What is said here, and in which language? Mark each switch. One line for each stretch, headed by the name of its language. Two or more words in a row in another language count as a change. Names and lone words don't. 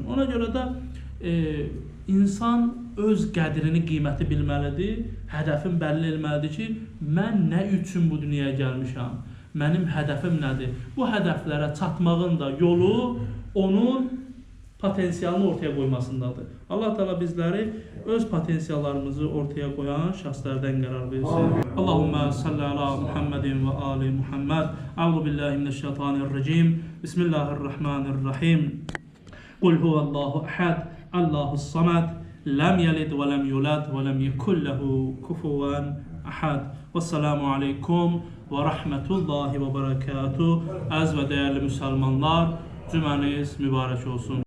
Azerbaijani: Ona görə də insan öz qədrini, qiyməti bilməlidir, hədəfin bəlli etməlidir ki, mən nə üçün bu dünyaya gəlmişəm, mənim hədəfim nədir? Bu hədəflərə çatmağın da yolu onun potensialını ortaya qoymasındadır. Allah Teala bizləri öz potensiallarımızı ortaya qoyan şəxslərdən qərar versin.
Arabic: اللهم صل على محمد وآل محمد. أعوذ بالله من الشيطان الرجيم. بسم الله الرحمن الرحيم. قل هو الله أحد الله الصمد لم يلد ولم يولد ولم يكن له كفوا أحد. والسلام عليكم ورحمة الله وبركاته.
Azerbaijani: Əziz və dəyərli müsəlmanlar, cümləniz mübarək olsun.